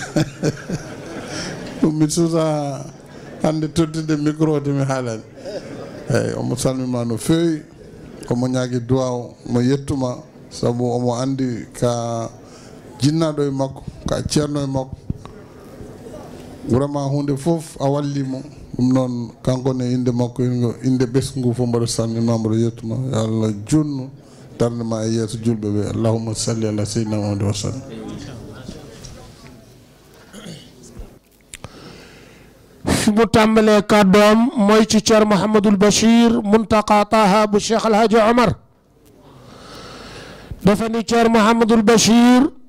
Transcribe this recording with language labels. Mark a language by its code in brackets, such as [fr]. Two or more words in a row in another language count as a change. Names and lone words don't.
[ff] ɗum mi suusa hande tottirde micro o tomi haalani eyyi omo salminma no feewi omo ñaagui duwaw mo yettuma saabu omo andi ka jinnaɗo e makko ka ceerno e makko vraiment hunde fof a wallimo ɗum noon kanko ne inde makko inde ɓesgu ngu fof mboɗo salminma mboɗo yettuma yo Allah junnu darde ma e yeeso julɓe ɓe [ar] اللهم صل على سيدنا محمد وسلم [wo] fi mu tàmbalee kàddoom mooy ci Thierno Mouhamadoul Bachir Mountaqa Taha bu Cheikh El Hadj Omar dafa ni Thierno Mouhamadoul Bachir